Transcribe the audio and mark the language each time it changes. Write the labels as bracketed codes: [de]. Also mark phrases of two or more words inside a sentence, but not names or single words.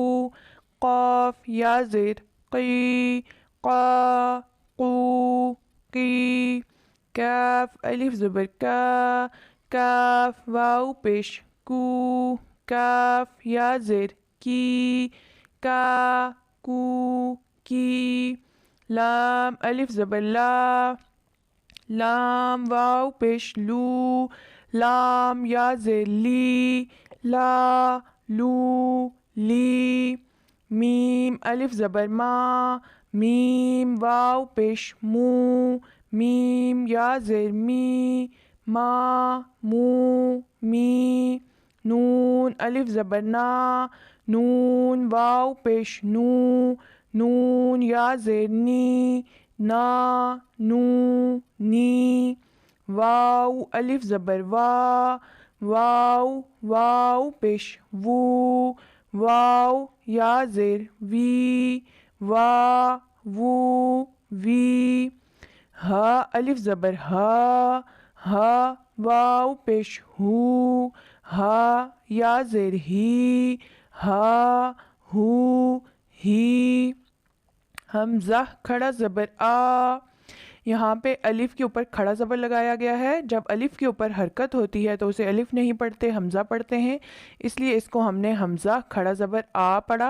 [ur] قاف یا زیر قی قا قو قی کاف الف زبر کا کاف واو پیش کو کاف یا زیر کی کا کو کی لام الف زبر لا لام واو پیش لو لام یا زیر لی لا لو لی میم الف زبر ما میم واو پیش مو میم یا زیر می ما مو می نون الف زبر نا نون واو پیش نو نون یا زیر نی نا نو نی واو الف زبر وا واو واو پیش وو واو یا زیر وی وا وو وی ہا الف زبر ہا ہا واو پیش ہو ہا یا زیر ہی ہا ہو ہی حمزہ کھڑا زبر آ یہاں پہ الف کے اوپر کھڑا زبر لگایا گیا ہے. جب الف کے اوپر حرکت ہوتی ہے تو اسے الف نہیں پڑھتے حمزہ پڑھتے ہیں، اس لیے اس کو ہم نے حمزہ کھڑا زبر آ پڑھا.